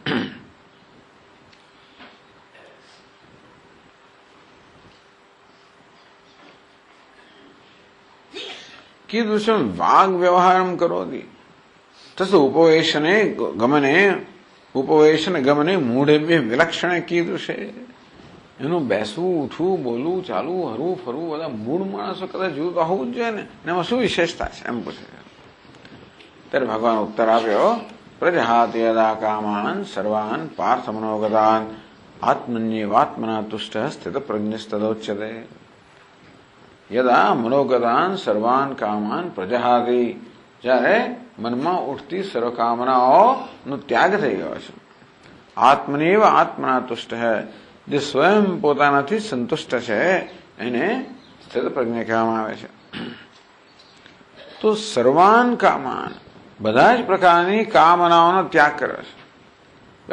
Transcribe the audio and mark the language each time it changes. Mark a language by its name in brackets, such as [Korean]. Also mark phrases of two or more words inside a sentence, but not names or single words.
[Sanskrit] कीदृशम वाग व्यवहारम करोति तस उपवेशने गमने मूढेभ्य विलक्षणे कीदृशे. [Gujarati] એનું બેસવું, ઉઠવું, બોલવું, ચાલવું, હરવું, ફરવું બધા મૂળ માણસો કદાચ જોયું તો હોવું જ જોઈએ ને, એમાં શું વિશેષતા છે એમ પૂછે. ત્યારે ભગવાન ઉત્તર આપ્યો, [Sanskrit] प्रजहाति यदा कामान सर्वान पार्थ मनोगतान आत्मन्येवात्मना तुष्ट स्थित प्रज्ञस्तदोच्यते. यदा मनोगतान सर्वान कामान प्रजहाति, [Gujarati] જ્યારે મનમાં ઉઠતી સર્વ કામનાઓનો ત્યાગ થઈ ગયો છે. [Sanskrit] आत्मनेव आत्मना तुष्ट है, [Gujarati] જે સ્વયં પોતાનાથી સંતુષ્ટ છે એને સ્થિત પ્રજ્ઞા કહેવામાં આવે છે. તો [Sanskrit] सर्वान कामान, [Gujarati] બધા જ પ્રકારની કામનાઓનો ત્યાગ કર્યો છે.